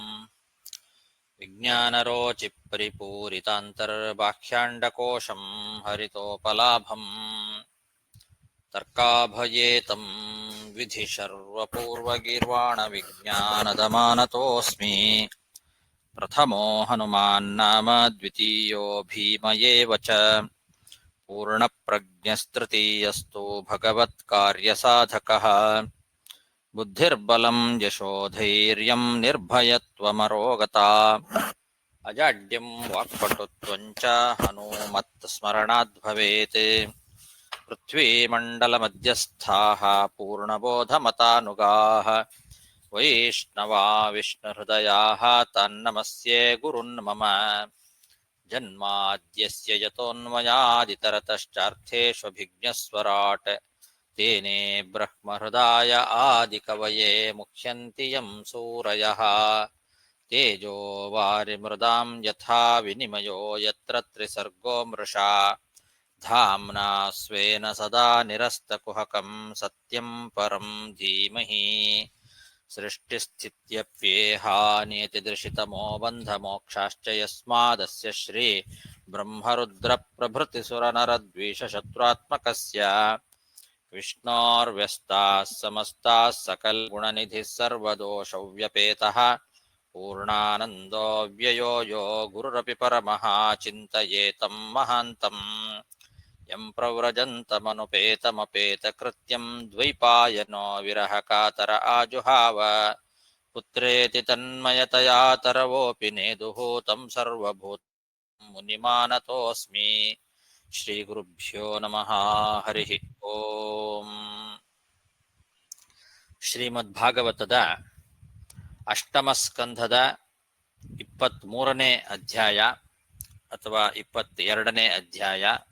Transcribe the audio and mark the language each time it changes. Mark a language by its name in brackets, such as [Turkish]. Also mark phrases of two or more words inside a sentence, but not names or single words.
[Sanskrit] ವಿಜ್ಞಾನರೋಚಿಪರಿಪೂರಿತಾಂತರ್ಬಾಹ್ಯಾಂಡಕೋಶಂ ಹರಿತೋಪಲಾಭಂ ತರ್ಕಾಭಯೇತಂ ವಿಧಿಶರ್ವಪೂರ್ವಗೀರ್ವಾಣವಿಜ್ಞಾನದಮಾನತೋऽಸ್ಮಿ. ಪ್ರಥಮೋ ಹನುಮಾನ್ನಾಮ ದ್ವಿತೀಯೋ ಭೀಮ ಏವ ಚ. ಪೂರ್ಣಪ್ರಜ್ಞಸ್ತೃತೀಯಸ್ತು ಭಗವತ್ಕಾರ್ಯಸಾಧಕಃ. ಬುದ್ಧಿರ್ಬಲಂ ಯಶೋಧೈರ್ಯಂ ನಿರ್ಭಯತ್ವಮರೋಗತಾ. ಅಜಾಡ್ಯಂ ವಾಕ್ಪಟುತ್ವಂಚ ಹನುಮತ್ಸ್ಮರಣಾದ್ ಭವೇತ್. ಪೃಥ್ವೀಮಂಡಲಮಧ್ಯಸ್ಥಾಃ ಪೂರ್ಣಬೋಧಮತಾನುಗಾಃ. ವೈಷ್ಣವಾ ವಿಷ್ಣುಹೃದಯಾಃ ತನ್ನಮಸ್ಯೆ ಗುರುನ್ ಮಮ. ಜನ್ಮಾದ್ಯಸ್ಯ ಯತೋನ್ಮಯಾದಿತರತಶ್ಚಾರ್ಥೇಷ್ವಭಿಜ್ಞಸ್ವರಾಟ್. ತೇನೇ ಬ್ರಹ್ಮಹೃದಾಯ ಆದಿಕವಯೇ ಮುಹ್ಯಂತಿ ಯಂ ಸೂರಯಃ. ತೇಜೋ ವಾರಿಮೃದಾಂ ಯಥಾ ವಿನಿಮಯೋ ಯತ್ರ ತ್ರಿಸರ್ಗೋ ಮೃಷಾ. ಧಾಮ್ನಾ ಸ್ವೇನ ಸದಾ ನಿರಸ್ತಕುಹಕಂ ಸತ್ಯಂ ಪರಂ ಧೀಮಹಿ. ಸೃಷ್ಟಿಸ್ಥಿತ್ಯಪ್ಯೇಹಾನಿಯತಿದೃಶಿತಮೋ ಬಂಧಮೋಕ್ಷಾಶ್ಚ ಯಸ್ಮಾದಸ್ಯ ಶ್ರೀ ಬ್ರಹ್ಮರುದ್ರಪ್ರಭೃತಿಸುರನರದ್ವೀಷಶತ್ರುತ್ಮಕಸ್ಯ. ವಿಷ್ಣೋರ್ವ್ಯಸ್ತಾಃ ಸಮಸ್ತಾಃ ಸಕಲಗುಣನಿಧಿಃ ಸರ್ವದೋಷವ್ಯಪೇತಃ. ಪೂರ್ಣಾನಂದೋ ವ್ಯಯೋ ಯೋ ಗುರುರಪಿ ಪರಮಃ ಚಿಂತಯೇತಂ ಮಹಾಂತಂ. ಯಂ ಪ್ರವ್ರಜन्तಮನುಪೇತಮಪೇತಕೃತ್ಯಂ ದ್ವೈಪಾಯನೋ ವಿರಹಕಾತರ ಆಜುಹಾವ. ಪುತ್ರೇತಿ ತನ್ಮಯತಯಾ ತರವೋಪಿ ನೇದುಃ तं ಸರ್ವಭೂತಂ ಮುನಿಮಾನತೋऽಸ್ಮಿ. ಶ್ರೀಗುರುಭ್ಯೋ ನಮಃ. ಹರಿ ಓಂ. [Kannada] ಶ್ರೀಮದ್ಭಾಗವತದ ಅಷ್ಟಮ ಸ್ಕಂಧದ 23ನೇ ಅಧ್ಯಾಯ ಅಥವಾ 22ನೇ ಅಧ್ಯಾಯ.